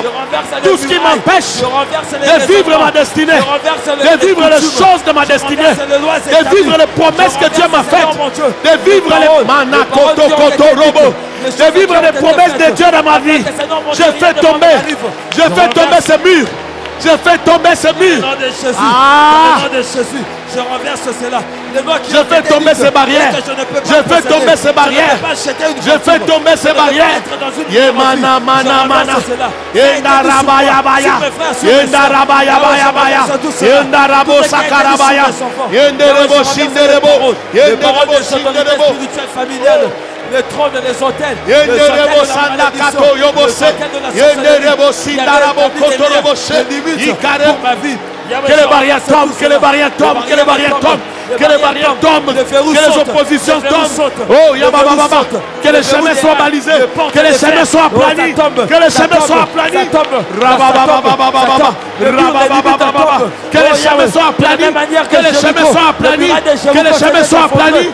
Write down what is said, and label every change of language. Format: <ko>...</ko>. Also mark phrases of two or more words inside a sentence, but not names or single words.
<fr>Tout ce qui m'empêche de vivre ma destinée, de vivre les choses de ma destinée, de vivre les promesses que Dieu m'a faites, de vivre les Manakoto Kotorobo, de vivre les promesses de Dieu dans ma vie. Je fais tomber ce mur. Je fais tomber ce mur. Au nom de Jésus, au nom de Jésus, je renverse cela. Je fais tomber ces barrières. Je fais tomber ces barrières. Je fais tomber ces barrières. Yemana mana mana. Yenda rabaya baya. Yenda rabaya baya baya. Yenda rabo sakarabaya. Yenderebo shinderebo. Yenderebo shinderebo. Familiale. Le trône des hôtels. Yenderebo sandakato yobose. Yenderebo sindarabo kotorobose. Pour ma vie. Que les barrières tombent, que les barrières tombent, que les barrières tombent, que les barrières tombent, que les oppositions tombent. Oh, Yabababa, que les chemins soient balisés, que les chemins soient aplanis, que les chemins soient aplanis. Rababababababa, rabababababa, que les chemins soient aplanis, que les chemins soient aplanis, que les chemins soient aplanis.</fr>